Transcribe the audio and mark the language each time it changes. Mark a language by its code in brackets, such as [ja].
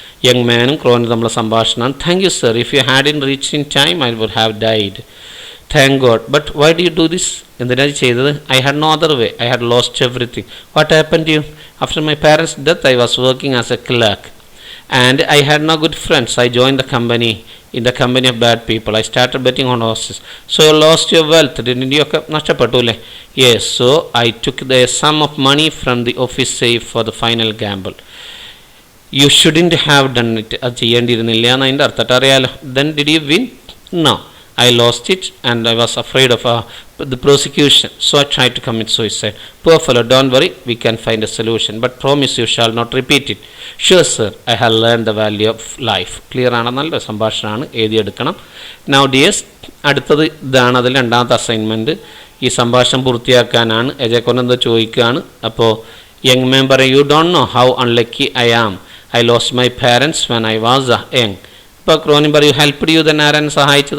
[ml] Young മാനും ക്രോനും തമ്മിലുള്ള സംഭാഷണമാണ്. [en] Thank you sir, if you had in reach in time I would have died. Thank God, but why do you do this? [ml] എന്തിനാണ് ചെയ്തത്? [en] I had no other way. I had lost everything. What happened to you? After my parents death I was working as a clerk and I had no good friends. I joined the company of bad people. I started betting on horses. So you lost your wealth, didn't you? [ml] നഷ്ടപ്പെട്ടു അല്ലേ? [en] Yes, so I took the sum of money from the office safe for the final gamble. You shouldn't have done it. [ml] അത് ചെയ്യേണ്ടിയിരുന്നില്ല എന്ന് അതിൻ്റെ അർത്ഥം അറിയാലോ. [en] Then did you win? No, I lost it and I was afraid of the prosecution, so I tried to commit suicide. Poor fellow, don't worry, we can find a solution, but promise you shall not repeat it. Sure sir, I have learned the value of life. [ml] Clear ആണ്, നല്ല സംഭാഷണമാണ്, എഴുതിയെടുക്കണം. [en] Now dears, [ml] അടുത്തത് ഇതാണ്, അതിൽ രണ്ടാമത്തെ assignment. ഈ സംഭാഷണം പൂർത്തിയാക്കാനാണ്. എജെക്കൊണ്ടെന്ത് ചോദിക്കുകയാണ്. അപ്പോൾ യങ് മാൻ പറയും, [en] You don't know how unlucky I am. I lost my parents when I was young. [ml] ഇപ്പോൾ ക്രോനും പറയും, [en] help you, then [ml] ആരാൻ സഹായിച്ചത്?